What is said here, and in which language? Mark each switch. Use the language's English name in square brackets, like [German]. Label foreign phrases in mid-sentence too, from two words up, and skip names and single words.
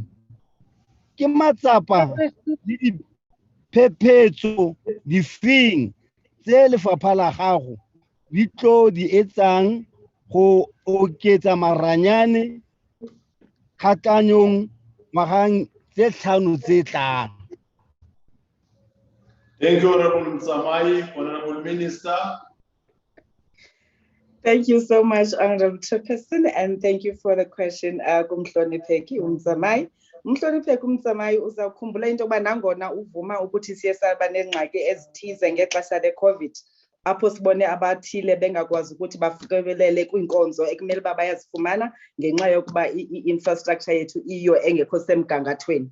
[Tswana] Ke matsapa le diphephetso difeng tse lefapha la gago di tlo di etsang go oketsa maranyane kgatlhanong ngwageng tse tlhano tse tlang? [English] Thank you, Honourable Mtsamai. Honourable Minister. Thank you so much, Honourable Chairperson, and thank you for the question, [Xhosa] Kumhlonipheki Mtsamai. Umhlonipheki Mtsamai uzakhumbula into yokuba nangona uvuma ukuthi siye saba nengxaki ezithize ngexesha le-COVID, apho sibone abathile bengakwazi ukuthi bafikelele kwiinkonzo ekumele uba bayazifumana ngenxa yokuba i-infrastructure yethu iyo engekho semgangathweni.